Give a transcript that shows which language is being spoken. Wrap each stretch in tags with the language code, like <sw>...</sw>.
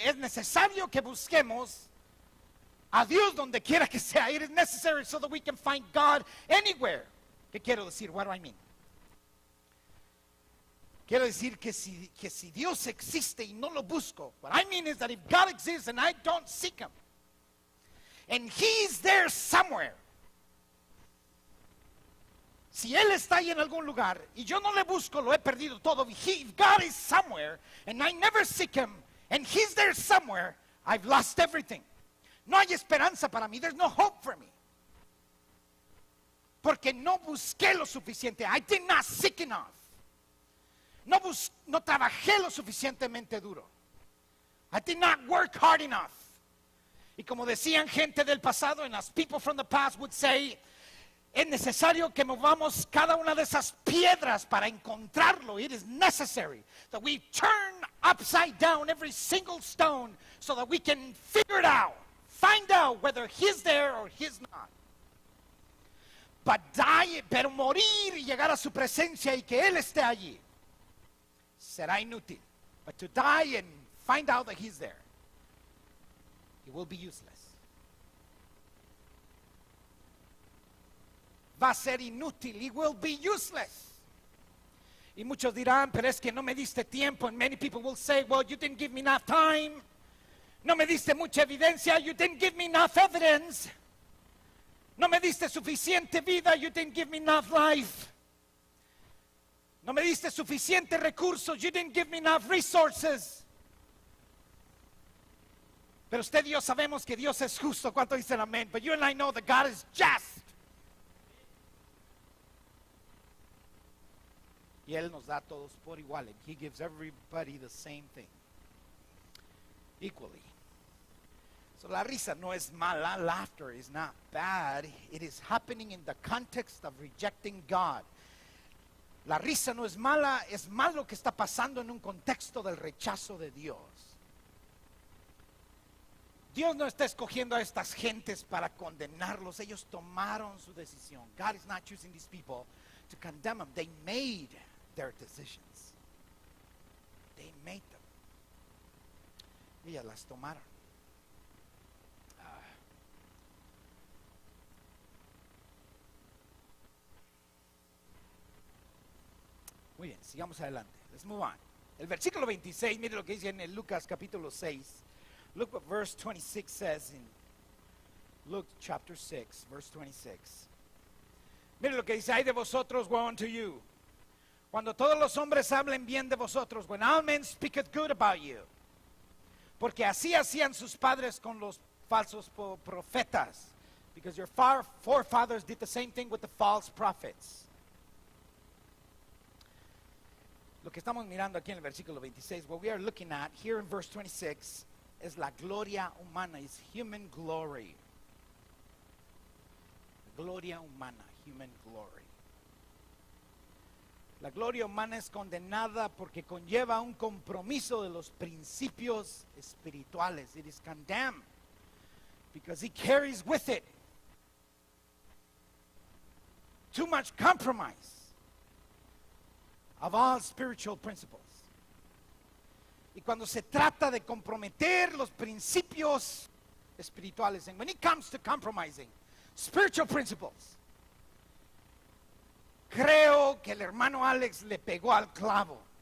<es>Es necesario que busquemos a Dios donde quiera que sea.</es> <en>It is necessary so that we can find God anywhere.</en> <es>¿Qué quiero decir?</es> <en>What do I mean?</en> <es>Quiero decir que si Dios existe y no lo busco,</es> <en>what I mean is that if God exists and I don't seek Him, and He's there somewhere,</en> <es>si Él está ahí en algún lugar y yo no le busco, lo he perdido todo.</es> <en>If God is somewhere and I never seek Him and He's there somewhere, I've lost everything.</en> <es>No hay esperanza para mí.</es> <en>There's no hope for me.</en> <es>Porque no busqué lo suficiente.</es> <en>I did not seek enough.</en> <es>No trabajé lo suficientemente duro.</es> <en>I did not work hard enough.</en> <es>Y como decían gente del pasado,</es> <en>and as people from the past would say,</en> <es>es necesario que movamos cada una de esas piedras para encontrarlo.</es> <en>It is necessary that we turn upside down every single stone so that we can figure it out, find out whether He's there or He's not.</en> <es>Pero morir y llegar a su presencia y que Él esté allí será inútil.</es> <en>But to die and find out that He's there, it will be useless.</en> <es>Va a ser inútil.</es> <en>It will be useless.</en> <es>Y muchos dirán, pero es que no me diste tiempo.</es> <en>And many people will say, well, you didn't give me enough time.</en> <es>No me diste mucha evidencia.</es> <en>You didn't give me enough evidence.</en> <es>No me diste suficiente vida.</es> <en>You didn't give me enough life.</en> <es>No me diste suficiente recursos.</es> <en>You didn't give me enough resources.</en> <es>Pero usted y yo sabemos que Dios es justo. ¿Cuánto dicen amén?</es> <en>But you and I know that God is just.</en> <es>Y Él nos da a todos por igual.</es> <en>And He gives everybody the same thing. Equally.</en> <es>So la risa no es mala.</es> <en>Laughter is not bad. It is happening in the context of rejecting God.</en> <es>La risa no es mala. Es malo que está pasando en un contexto del rechazo de Dios. Dios no está escogiendo a estas gentes para condenarlos. Ellos tomaron su decisión.</es> <en>God is not choosing these people to condemn them. They made their decisions. They made them.</en> <es>Ellas las tomaron. Muy bien, sigamos adelante.</es> <en>Let's move on.</en> <es>El versículo 26, mire lo que dice en el Lucas capítulo 6.</es> <en>Look what verse 26 says in Luke chapter 6, verse 26.</en> <es>Mire lo que dice, ay de vosotros,</es> <en>woe unto you.</en> <es>Cuando todos los hombres hablen bien de vosotros,</es> <en>when all men speaketh good about you.</en> <es>Porque así hacían sus padres con los falsos profetas.</es> <en>Because your forefathers did the same thing with the false prophets.</en> <es>Lo que estamos mirando aquí en el versículo 26,</es> <en>what we are looking at here in verse 26,</en> <es>es la gloria humana,</es> <en>is human glory.</en> <es>Gloria humana,</es> <en>human glory.</en> <es>La gloria humana es condenada porque conlleva un compromiso de los principios espirituales.</es> <en>It is condemned because it carries with it too much compromise of all spiritual principles.</en> <es>Y cuando se trata de comprometer los principios espirituales,</es> <en>and when it comes to compromising spiritual principles,</en> <es>creo que el hermano Alex le pegó al clavo.</es>